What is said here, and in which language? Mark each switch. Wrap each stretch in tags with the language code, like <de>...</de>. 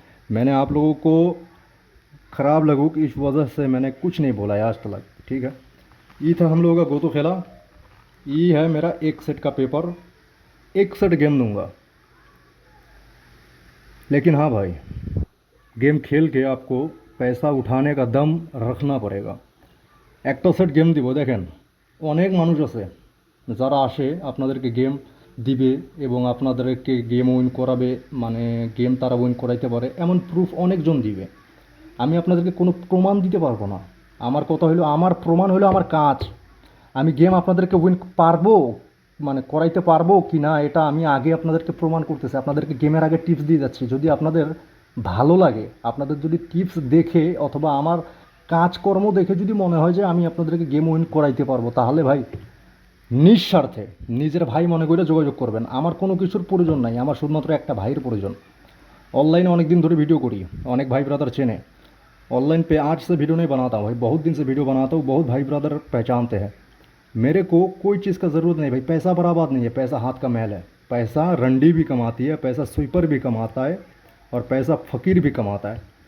<hi>मैंने आप लोगों को ख़राब लगू कि इस वजह से मैंने कुछ नहीं बोला है आज तक, ठीक है। ये था हम लोगों का गोतो खेला। ये है मेरा एक सेट का पेपर, 1 सेट गेम दूंगा। लेकिन हाँ भाई, गेम खेल के आपको पैसा उठाने का दम रखना पड़ेगा। एक तो सेट गेम</hi> <bn>দিব দেখেন অনেক মানুষ আছে যারা আসে আপনাদেরকে গেম দিবে এবং আপনাদেরকে গেম উইন করাবে, মানে গেম তারা উইন করাইতে পারে এমন প্রুফ অনেকজন দিবে। আমি আপনাদেরকে কোনো প্রমাণ দিতে পারবো না। আমার কথা হলো, আমার প্রমাণ হলো আমার কাজ। আমি গেম আপনাদেরকে উইন পারবো মানে করাইতে পারবো কি না এটা আমি আগে আপনাদেরকে প্রমাণ করতেছি, আপনাদেরকে গেমের আগে টিপস দিয়ে যাচ্ছি। যদি আপনাদের ভালো লাগে, আপনাদের যদি টিপস দেখে অথবা আমার কাজকর্ম দেখে যদি মনে হয় যে আমি আপনাদেরকে গেম উইন করাইতে পারবো, তাহলে ভাই নিঃস্বার্থে নিজের ভাই মনে করে যোগাযোগ করবেন। আমার কোনো কিছুর প্রয়োজন নাই, আমার শুধুমাত্র একটা ভাইয়ের প্রয়োজন। ऑनलाइन अनेक दिन धरे वीडियो करी, अनेक भाई ब्रदर चेने।</bn> <hi>ऑनलाइन पे आज से वीडियो नहीं बनाता हूँ भाई, बहुत दिन से वीडियो बनाता हूँ, बहुत भाई ब्रदर पहचानते हैं मेरे को। कोई चीज़ का ज़रूरत नहीं भाई, पैसा बराबर नहीं है, पैसा हाथ का मैल है। पैसा रंडी भी कमाती है, पैसा स्वीपर भी कमाता है, और पैसा फ़कीर भी कमाता है।</hi>